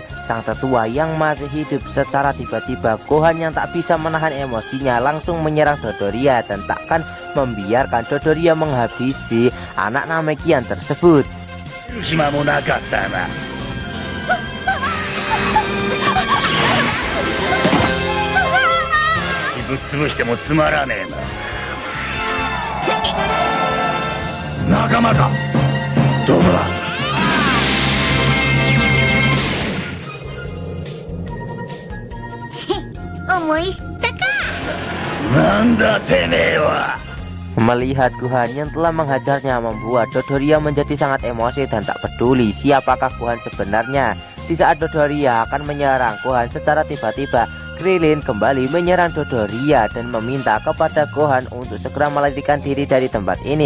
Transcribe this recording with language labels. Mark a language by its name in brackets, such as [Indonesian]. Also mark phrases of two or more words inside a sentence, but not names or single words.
[Indonesian] sang tetua yang masih hidup, secara tiba-tiba Gohan yang tak bisa menahan emosinya langsung menyerang Dodoria dan takkan membiarkan Dodoria menghabisi anak Namekian tersebut. [Japanese] 暇もなかったな。ぶっ潰してもつまらねえな。仲間か。どこだ。思い知ったか。なんだてめえは。 [Indonesian] Melihat Gohan yang telah menghajarnya membuat Dodoria menjadi sangat emosi dan tak peduli siapakah Gohan sebenarnya. Di saat Dodoria akan menyerang Gohan, secara tiba-tiba Krillin kembali menyerang Dodoria dan meminta kepada Gohan untuk segera melarikan diri dari tempat ini.